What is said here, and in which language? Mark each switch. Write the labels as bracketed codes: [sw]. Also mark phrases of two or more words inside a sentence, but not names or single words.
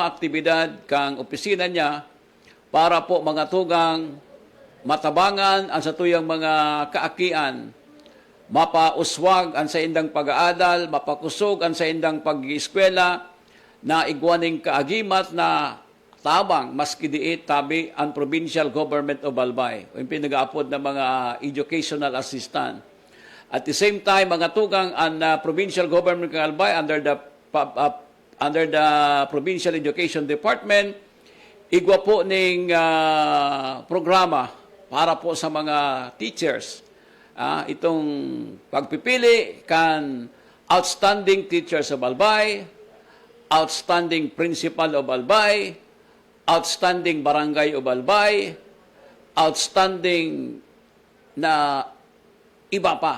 [bik] aktibidad kang opisina niya para po mga tugang matabangan ang sa tuyang mga kaakian, mapauswag ang sa indang pag-aadal, mapakusog ang sa indang pag-ieskwela, na igwaning kaagimat na tabang maski diit tabi ang [en] provincial government of Albay, [bik] o yung pinag-aapod ng mga [en] educational assistant. At the same time, [bik] mga tugang ang [en] provincial government [bik] ng Albay [en] under the Provincial Education Department, [bik] igwa po ning programa para po sa mga teachers. Itong pagpipili kan [en] outstanding teachers of Albay, outstanding principal of Albay, outstanding barangay of Albay, [bik] outstanding na iba pa.